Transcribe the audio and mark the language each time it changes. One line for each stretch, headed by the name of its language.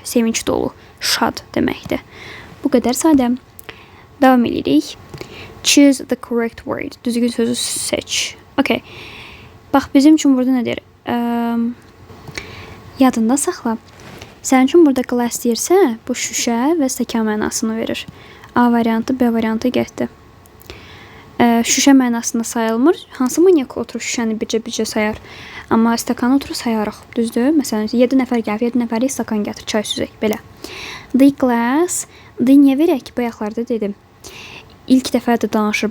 Azerbaijani: Sevinç dolu, şad deməkdir. Bu qədər sadə. Davam edirik.
English: Choose the correct word.
Azerbaijani: Düzgün sözü seç.
English: Okay.
Azerbaijani: Bax, bizim üçün burada nə deyir? Yadında saxla. Sənin üçün burada glass deyirsə, bu şüşə və stəkan mənasını verir. A variantı, B variantı getdi. Şüşə mənasında sayılmır. Hansı manyak oturur şüşəni bircə sayar? Amma stəkanı oturur sayarıq. Düzdür? Məsələn, 7 nəfər gəlib, 7 nəfəri stəkan gətir, çay süzək, belə. The glass. The niyə verək? Bayaqlarda dedim. İlk dəfə də danışır.